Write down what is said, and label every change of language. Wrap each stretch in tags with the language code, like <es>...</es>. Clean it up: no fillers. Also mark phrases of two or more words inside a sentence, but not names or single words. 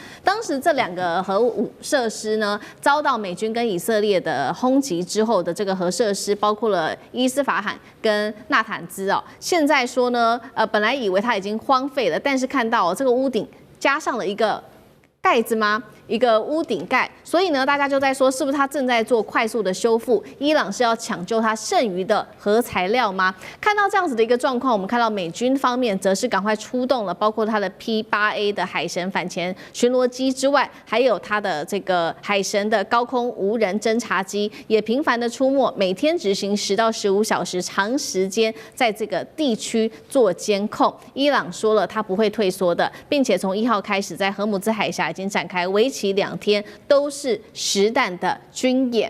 <zh>當時這兩個核武設施呢，遭到美軍跟以色列的轟擊之後的這個核設施，包括了伊斯法罕跟納坦茲哦。現在說呢，本來以為它已經荒廢了，但是看到這個屋頂加上了一個蓋子嗎？一個屋頂蓋，所以呢，大家就在說，是不是他正在做快速的修復？伊朗是要搶救它剩餘的核材料嗎？看到這樣子的一個狀況，我們看到美軍方面則是趕快出動了，包括它的 P-8A 的海神反潛巡邏機之外，還有它的這個海神的高空無人偵察機也頻繁的出沒，每天執行10到15小時長時間在這個地區做監控。伊朗說了，他不會退縮的，並且從1號開始，在荷姆茲海峽已經展開為期2天都是實彈的軍演。</zh>